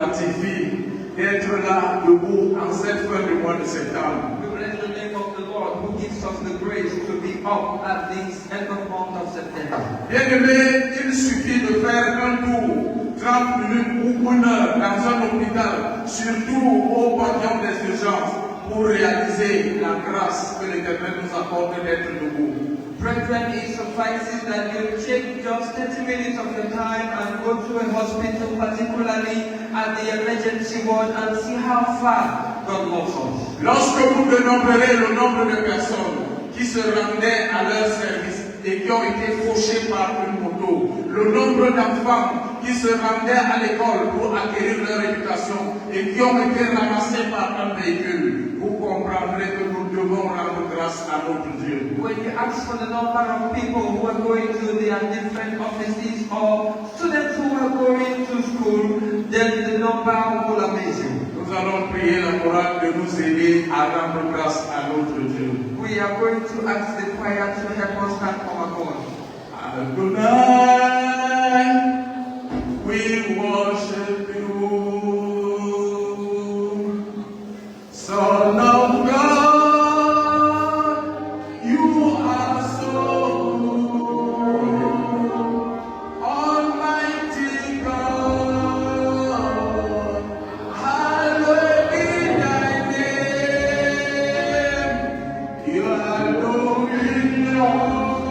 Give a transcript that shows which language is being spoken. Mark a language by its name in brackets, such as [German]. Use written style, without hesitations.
[French] gratifie d'être là debout en cette fin de mois de septembre. [English] We bless the name of the Lord who gives us the grace to be up at this end of month of September. [French] Bien-aimé, il suffit de faire un tour, 30 minutes ou 1 heure dans un hôpital, surtout au pavillon des urgences, pour réaliser la grâce que l'Éternel nous accorde d'être debout. [English] Brethren, it suffices that you take just 30 minutes of your time and go to a hospital, particularly at the emergency ward, and see how far God loves us. [French] Lorsque vous dénombrerez le nombre de personnes qui se rendaient à leur service et qui ont été fauchées par une moto, le nombre d'enfants qui se rendaient à l'école pour acquérir leur éducation et qui ont été ramassés par un véhicule, vous comprendrez que nous devons rendre grâce à notre Dieu. [English] When you ask for the number of people who are going to their different offices or students who are going to school, then the number will amaze you. [French] Nous allons prier la chorale de nous aider à rendre grâce à notre Dieu. [English] We are going to ask the choir to help us thank our God. Adonai, we worship you, Son of God, you are so good, Almighty God, hallowed be thy name, you are doing all.